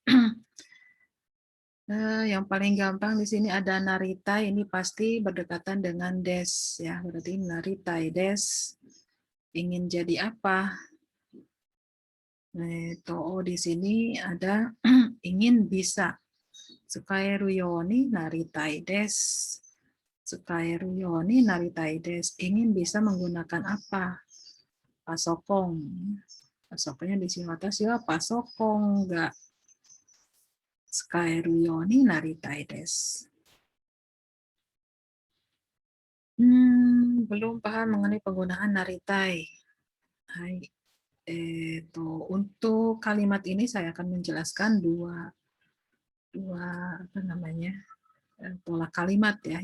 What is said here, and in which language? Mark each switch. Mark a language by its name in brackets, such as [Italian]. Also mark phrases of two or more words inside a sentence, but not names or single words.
[Indonesian] Yang paling gampang di sini ada naritai, ini pasti berdekatan dengan des ya. Berarti [Japanese] なりたいです. [Indonesian] Ingin jadi apa? To'o di sini ada ingin bisa. [Japanese] 使えるようになりたいです. 使えるようになりたいです. [Indonesian] Ingin bisa menggunakan apa? Pasokong. Pasokongnya di sini [Japanese] 私はパソコンが使えるようになりたいです. [Indonesian] Belum paham mengenai penggunaan naritai. Hai. Untuk kalimat ini saya akan menjelaskan dua apa namanya pola kalimat ya.